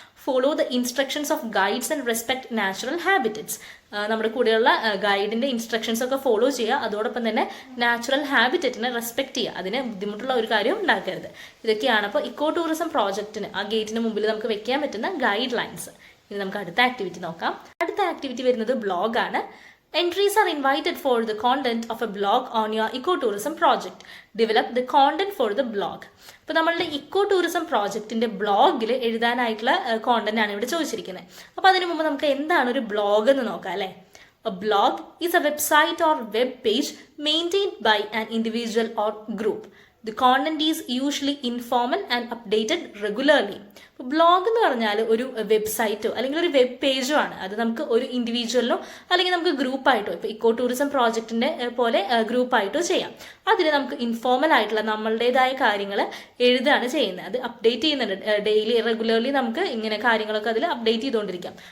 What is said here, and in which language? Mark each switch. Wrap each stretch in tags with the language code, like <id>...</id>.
<en>Follow the instructions of guides and respect natural habitats.</en> <ml>നമ്മുടെ കൂടെയുള്ള ഗൈഡിന്റെ instructions ഒക്കെ ഫോളോ ചെയ്യുക. അതോടൊപ്പം തന്നെ നാച്ചുറൽ ഹാബിറ്ററ്റിനെ റെസ്പെക്ട് ചെയ്യുക. അതിന് ബുദ്ധിമുട്ടുള്ള ഒരു കാര്യം ഉണ്ടാക്കരുത്. ഇതൊക്കെയാണ് അപ്പോൾ ഇക്കോ ടൂറിസം പ്രോജക്റ്റിന് ആ ഗേറ്റിന് മുമ്പിൽ നമുക്ക് വെക്കാൻ പറ്റുന്ന ഗൈഡ് ലൈൻസ്. ഇനി നമുക്ക് അടുത്ത ആക്ടിവിറ്റി നോക്കാം. അടുത്ത ആക്ടിവിറ്റി വരുന്നത് ബ്ലോഗാണ്.</ml> <en>Entries are invited for the content of a blog on your ecotourism project. Develop the content for the blog.</en> <ml>അപ്പോൾ നമ്മളുടെ ഇക്കോ ടൂറിസം പ്രോജക്റ്റിന്റെ ബ്ലോഗിൽ എഴുതാനായിട്ടുള്ള കോണ്ടന്റ് ആണ് ഇവിടെ ചോദിച്ചിരിക്കുന്നത്. അപ്പോൾ അതിനു മുമ്പ് നമുക്ക് എന്താണ് ഒരു ബ്ലോഗ് എന്ന് നോക്കാം അല്ലേ.</ml> <en>A blog is a website or web page maintained by an individual or group. The content is usually informal and updated regularly.</en> <ml>Blog എന്ന് പറഞ്ഞാൽ ഒരു വെബ്സൈറ്റോ അല്ലെങ്കിൽ ഒരു വെബ് പേജോ ആണ്. അത് നമുക്ക് ഒരു ഇൻഡിവിജ്വലിനോ അല്ലെങ്കിൽ നമുക്ക് ഗ്രൂപ്പായിട്ടോ, ഇപ്പോൾ ഇക്കോ ടൂറിസം പ്രോജക്റ്റിന്റെ പോലെ ഗ്രൂപ്പായിട്ടോ ചെയ്യാം. അതിൽ നമുക്ക് ഇൻഫോർമൽ ആയിട്ടുള്ള നമ്മളുടേതായ കാര്യങ്ങൾ എഴുതുകയാണ് ചെയ്യുന്നത്. അത് അപ്ഡേറ്റ് ചെയ്യുന്നുണ്ട് ഡെയിലി റെഗുലർലി. നമുക്ക് ഇങ്ങനെ കാര്യങ്ങളൊക്കെ അതിൽ അപ്ഡേറ്റ് ചെയ്തുകൊണ്ടിരിക്കാം.</ml>